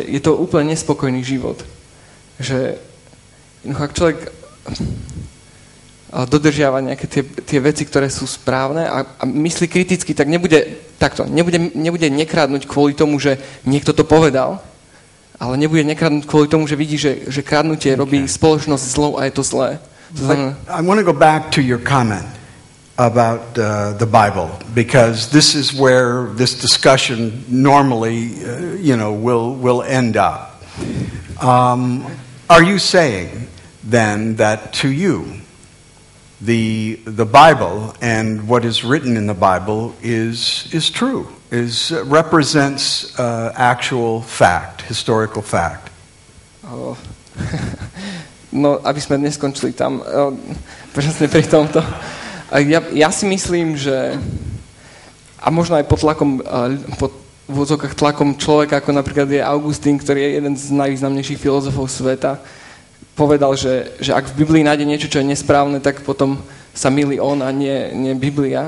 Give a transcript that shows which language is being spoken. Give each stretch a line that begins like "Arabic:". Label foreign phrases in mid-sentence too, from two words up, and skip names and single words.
Slovak: Je to úplne nespokojný život. Že ak človek dodržiava nejaké tie veci, ktoré sú správne a myslí kriticky, tak nebude nekradnúť kvôli tomu, že niekto to povedal, ale nebude nekradnúť kvôli tomu, že vidí, že kradnutie robí spoločnosť zlou a je to zlé.
English: I want to go back to your comment about the Bible, because this is where this discussion normally, will end up. Are you saying then that to you, the Bible and what is written in the Bible is true, represents actual fact, historical fact? No,
Slovak: aby sme dnes skončili tam, presne pri tomto. Ja si myslím, že a možno aj pod v úvodzovkách tlakom človeka, ako napríklad je Augustín, ktorý je jeden z najvýznamnejších filozofov sveta, povedal, že ak v Biblii nájde niečo, čo je nesprávne, tak potom sa mýli on a nie Biblia.